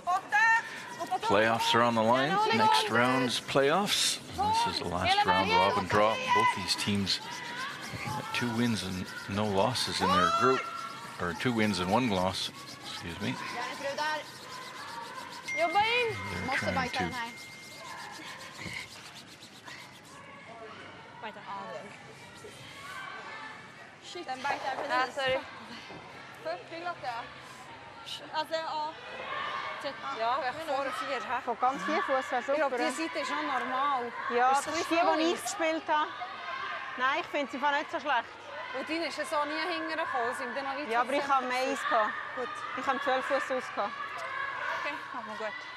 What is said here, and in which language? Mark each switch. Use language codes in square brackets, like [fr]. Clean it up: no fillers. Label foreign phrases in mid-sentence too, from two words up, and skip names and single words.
[en] Playoffs are on the line. Next round's playoffs. This is the last round robin draw. Both these teams have 2 wins and no losses in their group. Or 2 wins and 1 loss. Excuse me. [sv] Järnbrudar. jobba in! [en] They're [sv] Måste [en] trying [sv] bajta den [en] to [sv] här. Bajta. Shit. Den bajtar precis. Ja, sorry. 40 Lotta. Alltså, ja. 30. Ja, [de] vor 4. hä? Von ganz vier Fuß wäre Ich glaube, super. diese Seite ist noch normal. Ja, Ist das es ist die, die ich gespielt habe. Nein, ich finde sie nicht so schlecht. Und deine ist ja so nie hintergekommen. Sind dann noch weit Ja, aber ich habe mehr Eis gehabt. Gut. Ich habe 12 Fuß aus gehabt. Okay, machen wir gut.